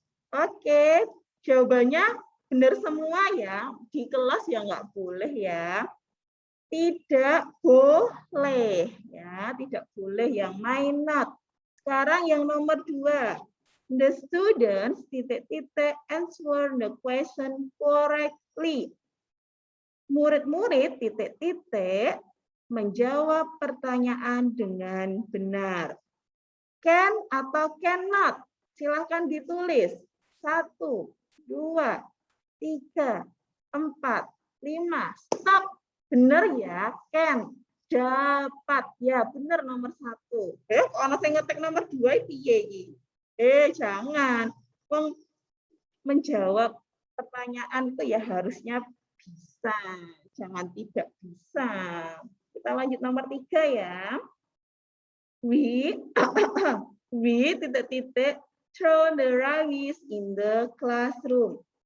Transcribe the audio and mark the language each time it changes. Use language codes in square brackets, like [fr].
[id] Oke, jawabannya benar semua ya. Di kelas ya nggak boleh ya. Tidak boleh ya, tidak boleh yang may not. Sekarang yang nomor 2. [en] The students ... answer the question correctly. [id] Murid-murid ... menjawab pertanyaan dengan benar. [en] Can [id] atau [en] cannot? [id] Silahkan ditulis. [en] 1, 2, 3, 4, 5. Stop. [id] Benar ya, can. Dapat. Ya, benar nomor 1. Kalau saya ngetik nomor 2, [jv] piye iki? [id] Jangan. Menjawab pertanyaan itu ya harusnya bisa, jangan tidak bisa. Kita lanjut nomor 3 ya. [en] We [id] titik-titik [en] throw the rubbish in the classroom.